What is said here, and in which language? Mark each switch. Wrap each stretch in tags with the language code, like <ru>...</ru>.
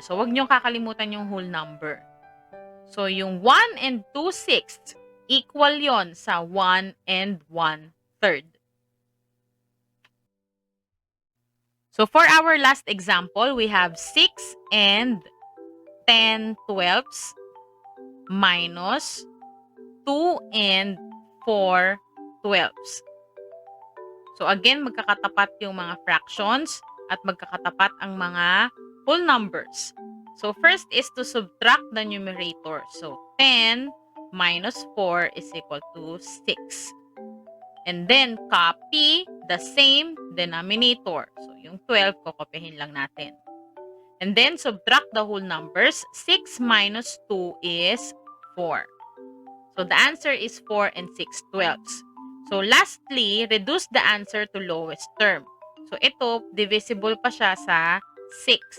<tl>So, wag nyo kakalimutan yung whole number. So, yung 1 and 2/6 equal yon sa 1 and 1/3.</tl> <en>So, for our last example, we have 6 and 10/12 minus 2 and 4/12.</en> <tl>So, again, magkakatapat yung mga fractions at magkakatapat ang mga whole numbers.</tl> <en>So, first is to subtract the numerator. So, 10 minus 4 is equal to 6. And then, copy the same denominator. So,</en> <tl>yung 12, kokopyahin lang natin.</tl> <en>And then, subtract the whole numbers. 6 minus 2 is 4. So, the answer is 4 and 6/12. So, lastly, reduce the answer to lowest term.</en> <tl>So, ito, divisible pa siya sa 6.</tl>